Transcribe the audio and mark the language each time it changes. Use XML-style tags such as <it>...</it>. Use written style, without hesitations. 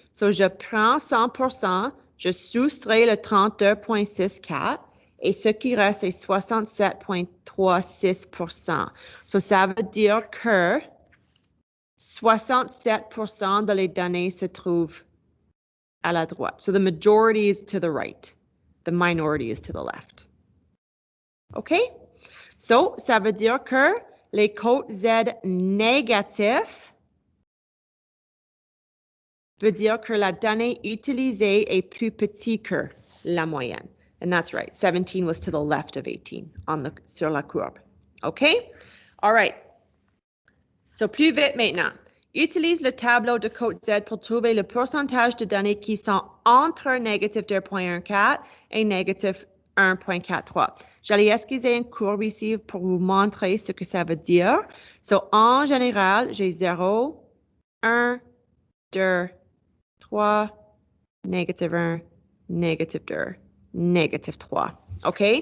<fr>Je prends 100%, je soustrais le 32.64 et ce qui reste est 67.36%. Ça veut dire que 67% de les données se trouvent à la droite.</fr> <en>The majority is to the right. The minority is to the left. OK?</en> <fr>Ça veut dire que les codes Z négatifs veut dire que la donnée utilisée est plus petite que la moyenne.</fr> <en>And that's right. 17 was to the left of 18</en> <fr>sur la courbe. OK?</fr> <en>All right.</en> <fr>Plus vite maintenant. Utilise le tableau de code Z pour trouver le pourcentage de données qui sont entre négatif 2.14 et négatif 1.43. J'allais esquisser une courbe ici pour vous montrer ce que ça veut dire. En général, j'ai 0, 1, 2, 3, négatif 1, négatif 2, négatif 3. OK?</fr>